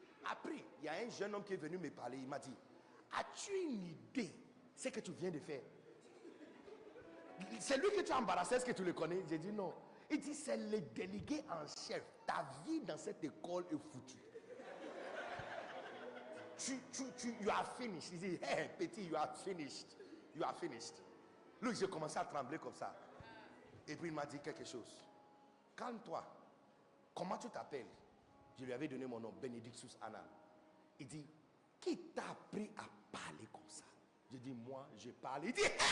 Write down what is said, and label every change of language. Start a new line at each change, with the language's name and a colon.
French: Après, il y a un jeune homme qui est venu me parler, il m'a dit, as-tu une idée ce que tu viens de faire? C'est lui que tu as embarrassé, est-ce que tu le connais? J'ai dit non. Il dit, c'est le délégué en chef. Ta vie dans cette école est foutue.
English: You are finished.
French: Il dit, hey, petit,
English: you are finished. You are finished.
French: Lui, j'ai commencé à trembler comme ça. Et puis il m'a dit quelque chose. Calme-toi. Comment tu t'appelles? Je lui avais donné mon nom, Benedictus Annan. Il dit, qui t'a appris à parler comme ça? J'ai dit, moi, je parle. Il dit, hey!